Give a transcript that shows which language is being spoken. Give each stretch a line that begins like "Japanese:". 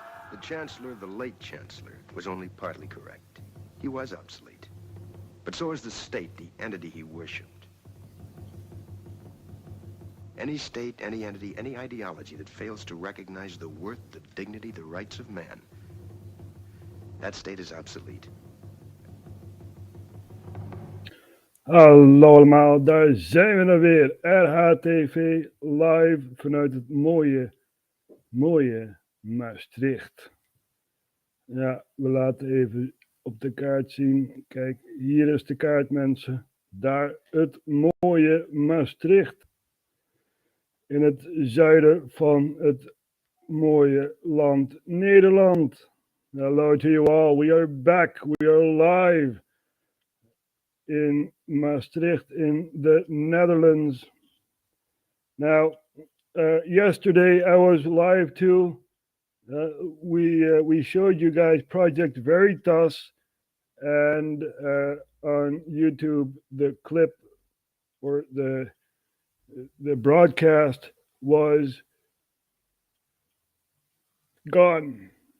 English: The Chancellor, the late Chancellor, was only partly correct. He was obsolete. But so is the state, the entity he worshipped. Any state, any entity, any ideology that fails to recognize the worth, the dignity, the rights of man, that state is obsolete.
Dutch: Hallo allemaal, daar zijn we dan weer. RHTV live vanuit het mooie Maastricht. Ja, we laten even op de kaart zien. Kijk, hier is de kaart, mensen. Daar het mooie Maastricht. In het zuiden van het mooie land Nederland.
English: Hello to you all. We are back. We are live in Maastricht in the Netherlands. Now, yesterday I was live too. We showed you guys Project Veritas, and on YouTube the clip or the broadcast was gone.